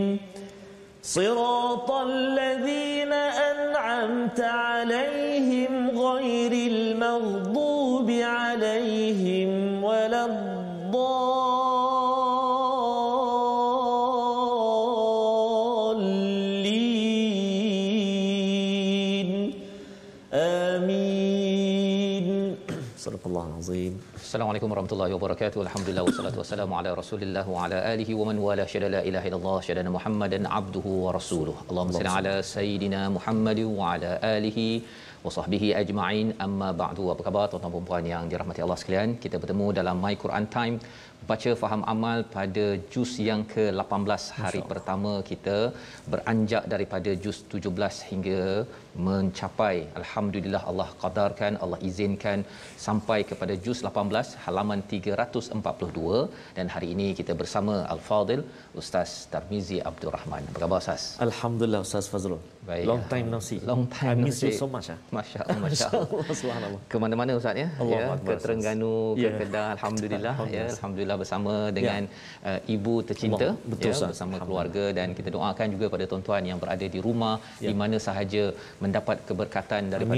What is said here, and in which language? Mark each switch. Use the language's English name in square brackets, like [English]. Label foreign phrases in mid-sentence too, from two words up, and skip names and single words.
[Arabic] صراط الذين أنعمت عليهم غير المغضوب عليهم ولا الضالين آمين. صدق الله العظيم. السلام عليكم ورحمة الله وبركاته. الحمد لله والصلاة والسلام على رسول الله وعلى آله ومن والاه شهد لا إله إلا الله شهد محمدا عبده ورسوله. اللهم صل على سيدنا محمد وعلى آله وصحبه أجمعين. أما بعد. [Malay] Apa khabar tuan-tuan dan puan yang dirahmati Allah sekalian? Kita bertemu dalam My Quran Time, baca faham amal pada juz yang ke-18. Hari pertama kita beranjak daripada juz 17 hingga mencapai, alhamdulillah, Allah qadarkan, Allah izinkan sampai kepada juz 18 halaman 342, dan hari ini kita bersama Al-Fadil Ustaz Tarmizi Abdul Rahman. Apa khabar Ustaz? Alhamdulillah Ustaz Fazrul. Baik. [English] Long time no see. Long time I no miss you see. so much. [Arabic] ما شاء الله، ما شاء الله. Subhanallah. [Malay] Ke mana-mana Ustaz ya? Allah Ya, Akbar, ke Terengganu, ke Ya. Kedah, alhamdulillah ya, Alhamdulillah. alhamdulillah bersama dengan ibu tercinta, Allah. Betul, ya, Ustaz. bersama keluarga, dan kita doakan juga pada tuan-tuan yang berada di rumah, di mana sahaja mendapat keberkatan daripada